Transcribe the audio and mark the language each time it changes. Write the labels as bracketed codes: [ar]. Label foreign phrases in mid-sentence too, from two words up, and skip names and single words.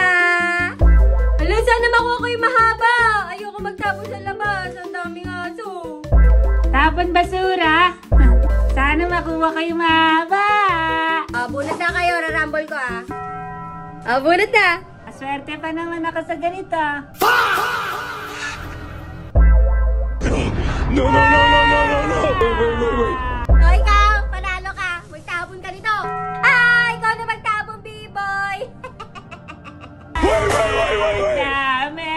[tl] Hala, sana makuha ko yung mahaba. Ayoko magtapon sa labas. Ang daming aso. Tapon basura. Sana makuha kayo mahaba. Bunot na kayo. Rarambol ko ah. Bunot na. Maswerte pa naman ako sa ganito. [en] No, no, no, no, no, no, no. Wait. [tl] O ikaw, panalo ka. Magtapon ka nito. Ikaw na magtapon, B-boy. Wait. Dami!